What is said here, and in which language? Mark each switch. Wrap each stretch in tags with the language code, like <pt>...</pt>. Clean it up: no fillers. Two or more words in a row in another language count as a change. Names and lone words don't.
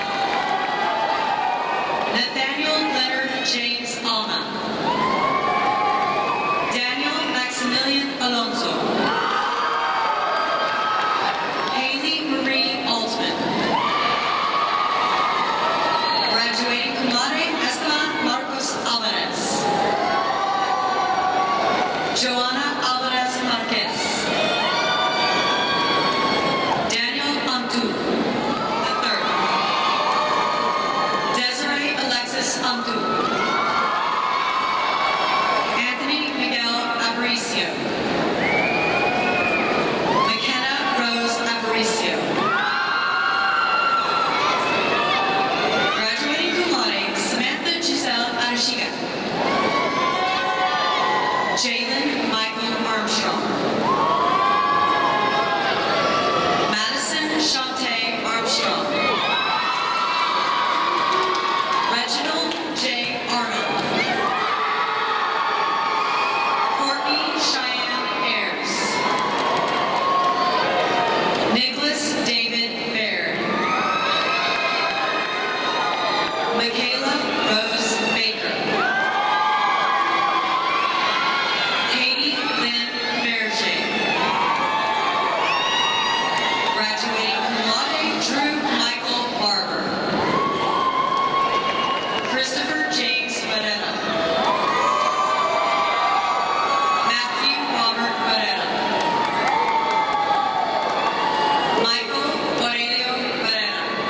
<en>Nathaniel Leonard James Alma. Daniel Maximilian Alonso. Haley Marie Altman. Graduating</en> <la>cum laude,</la> <en>Esteban Marcos Alvarez. Joanna Alvarez Marquez. Daniel Amtu, III. Desiree Alexis Amtu. Anthony Miguel Aparicio. McKenna Rose Aparicio. Graduating</en> <la>cum laude,</la> <en>Samantha Giselle Arashiga. Jalen Michael Armstrong. Madison Shantae Armstrong. Reginald J. Arnold. Courtney Cheyenne Ayers. Nicholas David Baird. Michaela Rose Baker. Katie Lynn Berger. Graduating</en> <la>cum laude,</la> <en>Drew Michael Barber. Christopher James Varela. Matthew Robert Varela. Michael Aurelio Varela.</en>